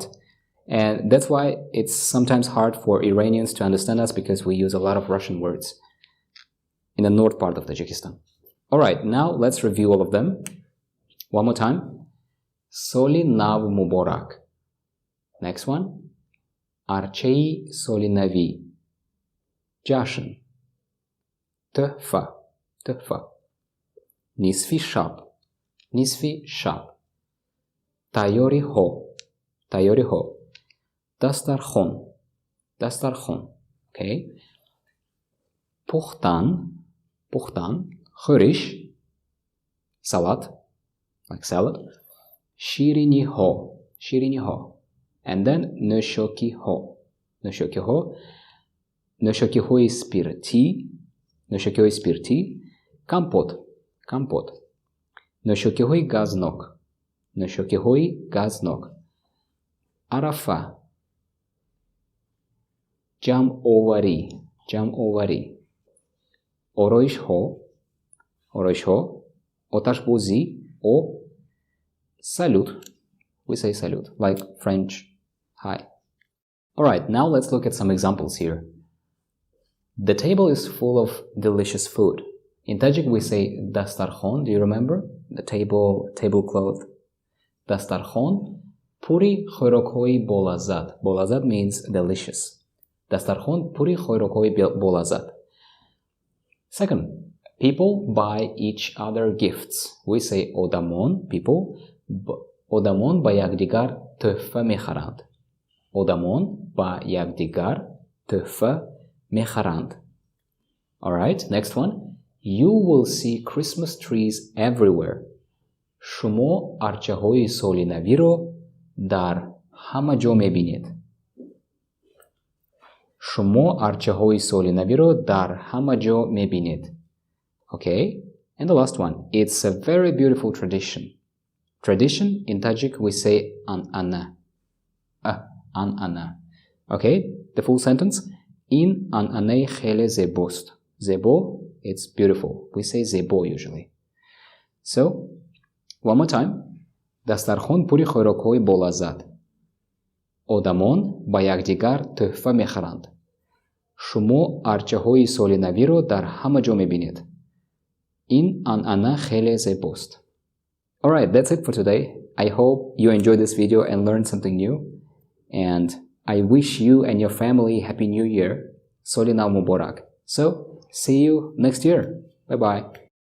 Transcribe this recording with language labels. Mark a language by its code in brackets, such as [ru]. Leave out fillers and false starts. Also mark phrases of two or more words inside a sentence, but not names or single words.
[en] And that's why it's sometimes hard for Iranians to understand us, because we use a lot of Russian words in the north part of Tajikistan. Alright, now let's review all of them. One more time. [tg] Соли Нав Муборак. [en] Next one. [tg] арчаи Солинавӣ. Ҷашн. Тӯҳфа. Нисфи шаб. Тайёриҳо. Дастархон. Okay. Пухтан. Хӯриш. [en] Salad, like salad. [tg] Шириниҳо. [en] And then [tg] нӯшокиҳои спиртӣ. Kampot. нӯшокиҳои газнок. Арафа. ҷамъоварӣ. ороишҳо. [en] Оташбозӣ or salute. We say salute, like French hi. Alright, now let's look at some examples here. The table is full of delicious food. In Tajik we say dastarkhon. Do you remember? The tablecloth. Dastarkhon. [tg] Пури хӯрокҳои болаззат. Bolazat [en] means delicious. [tg] Дастархон пури хӯрокҳои болаззат. [en] Second, people buy each other gifts. We say odamon, people. [tg] Одамон ба якдигар тӯҳфа мехаранд. Одамон ба якдигар тӯҳфа мехаранд. [en] Alright, next one. You will see Christmas trees everywhere. [tg] Шумо арчаҳои солинавиро дар ҳама ҷо мебинед. Шумо арчаҳои солинавиро дар ҳама ҷо мебинед. [en] Okay, and the last one. It's a very beautiful tradition. Tradition, in Tajik we say an-ana. An-ana. Okay, the full sentence. [tg] Ин анъанаи хеле зебост. Зебо, [en] it's beautiful. We say zebo usually. So, one more time. [tg] Дастархон пури хӯрокҳои болаззат. Одамон ба якдигар тӯҳфа мехаранд. Шумо арчаҳои солинавиро дар ҳама ҷо мебинед. Ин анъана хеле зебост. [en] Alright, that's it for today. I hope you enjoyed this video and learned something new. And I wish you and your family Happy New Year. [tg] Соли Нав Муборак. [en] So, see you next year. Bye-bye.